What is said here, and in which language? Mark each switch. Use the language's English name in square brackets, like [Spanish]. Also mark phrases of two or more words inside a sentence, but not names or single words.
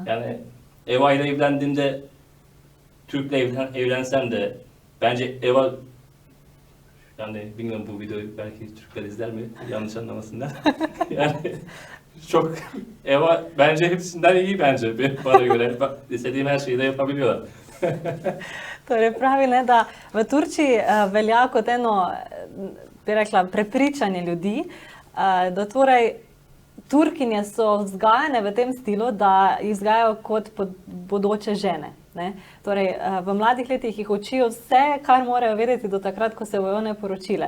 [Turkish] Yani Eva ile evlendiğimde Türk'le evlensem de bence Eva, yani bilmiyorum bu videoyu belki Türkler izler mi? Yanlış anlamasınlar. Yani çok Eva bence hepsinden iyi bence bana göre. İstediğim her şeyi de yapabiliyorlar. [Slovenian] Torej pravi, ne, da v Turčiji velja kot eno, bi rekla, prepričanje ljudi, da torej Turkinje so vzgajane v tem stilu, da jih vzgajajo kot bodoče žene. Ne? Torej, v mladih letih jih učijo vse, kar morajo vedeti do takrat, ko se bojo one poročile.